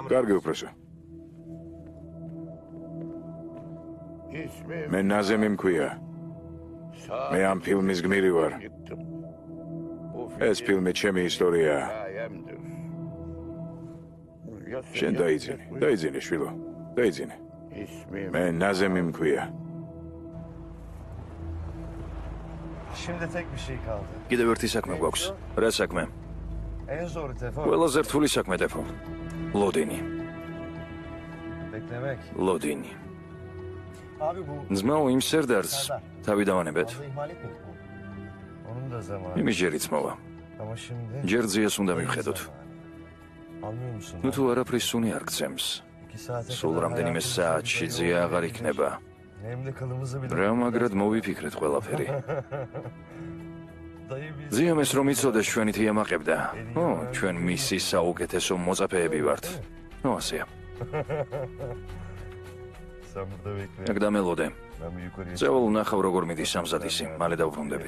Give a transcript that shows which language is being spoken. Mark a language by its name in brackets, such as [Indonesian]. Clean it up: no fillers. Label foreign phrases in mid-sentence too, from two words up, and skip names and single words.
[Georgian] კარგი უფროსო. მე ნაზემი მქვია. მე ამ ფილმის გმირი ვარ. ეს ფილმი ჩემი ისტორიაა. შენ დაიძინე, დაიძინე შვილო, დაიძინე. მე ნაზემი მქვია. [Turkish] Şimdi tek bir şey kaldı. [Georgian] კიდევ ერთი საქმე გვაქვს. რა საქმე? [Turkish] En zoru Tefo. [Georgian] ყველაზე რთული საქმე დეფო. ლოდინი. [Turkish] Beklemek. [Georgian] ლოდინი. [Turkish] Abi bu [Georgian] ძმაო იმ სერდარს თავი დავანებეთ. [Turkish] fazla ihmal etmedik mi? Onun da zamanı. [Georgian] იმის ჯერიც მოვა. [Turkish] Ama şimdi... [Georgian] ჯერ ძიას უნდა მივხედოთ. [Turkish] Anlıyor musun? [Georgian] ნუ თუ არაფრის სუნი არ გცემს. [Turkish] 2 saate [Georgian] სულ [Turkish] kadar [Georgian] რამდენიმე [Turkish] hayatımızı [Georgian] საათში [Turkish] bir [Georgian] ძია [Turkish] yolda [Georgian] აღარ იქნება. [Turkish] Hem de kılımızı bile... [Georgian] რა მაგრად მოვიფიქრეთ ყველაფერი. [Turkish] Dayı biz... [Georgian] ძიამეს რომ იცოდეს ჩვენი თიამაყებდა. ო, ჩვენ მისი საუკეთესო მოწაფეები ვართ. ო, ასეა. [Turkish] Sen burada bekle. [Georgian] აქ დამელოდე. [Turkish] Ben bir yukarıya [Georgian] წევალ ნახავ როგორ მიდის სამზადისი. მალე დავბრუნდები.